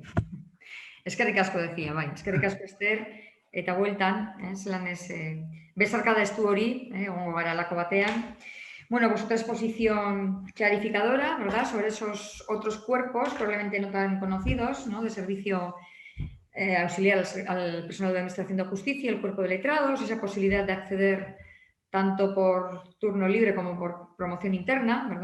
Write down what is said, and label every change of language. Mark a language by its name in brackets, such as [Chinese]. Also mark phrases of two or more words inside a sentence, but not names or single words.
[Basque] Eskerrik asko decía, bai. Eskerrik asko, Ester, eta bueltan, zelan ez, bezarkada estu hori, egongo gara lako batean. [Spanish] Bueno, pues otra exposición clarificadora, ¿verdad? Sobre esos otros cuerpos, probablemente no tan conocidos, ¿no? De servicio auxiliar al personal de Administración de Justicia, el cuerpo de letrados, esa posibilidad de acceder tanto por turno libre como por promoción interna, ¿verdad?